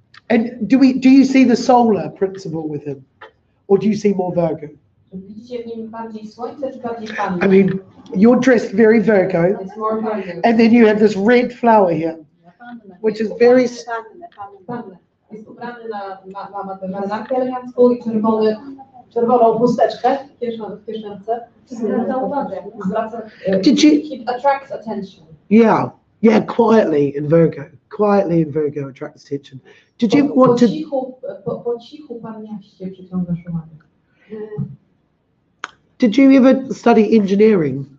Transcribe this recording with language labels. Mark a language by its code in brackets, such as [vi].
[en] And do you see the solar principle with him? Or do you see more Virgo? [pl] Widzicie w nim bardziej Słońce czy bardziej Pannę? [en] I mean, you're dressed very Virgo, It's more Virgo. and then you have this red flower here, which is very... [pl] Pannę. Jest ubrany ma tę marynarkę elegancką i czerwoną chusteczkę w kieszence. Zwraca uwagę. [en] It attracts attention. Yeah, quietly in Virgo attracts attention. Did you want to... [pl] Po cichu panniaście przyciągasz uwagę. [en] Did you ever study engineering?